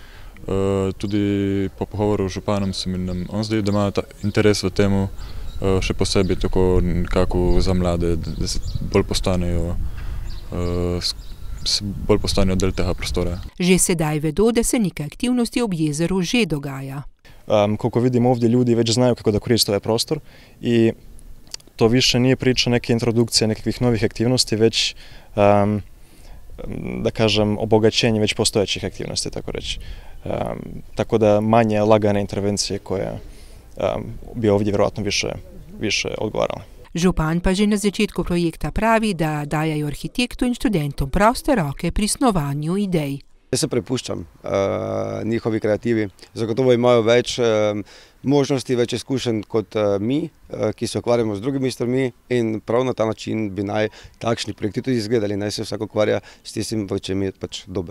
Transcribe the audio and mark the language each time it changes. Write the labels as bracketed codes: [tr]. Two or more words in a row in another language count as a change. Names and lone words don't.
[sl] Tudi po pogovoru z županom se mi on zdi, da ima interes v temu, še posebej tako nekako za mlade, da se bolj postanejo del tega prostora. Že sedaj vedo, da se neke aktivnosti ob jezeru že dogaja. [hr] Koliko vidimo ovdje, ljudi već znaju kako da koriste ovaj prostor i to više nije priča neke introdukcije nekakvih novih aktivnosti, već da kažem obogaćenje već postojećih aktivnosti, tako reći. Tako da manje lagane intervencije koje bi ovdje vjerojatno više odgovarale. [sl] Župan pa že na začetku projekta pravi, da dajajo arhitektu in študentom proste roke pri snovanju idej. Jaz se prepuščam njihovi kreativi. Zagotovo imajo več možnosti, več izkušenj kot mi, ki se ukvarjamo z drugimi stvarmi in prav na ta način bi naj takšni projekti tudi izgledali, naj se vsak ukvarja s tistim, v čem je pač dober.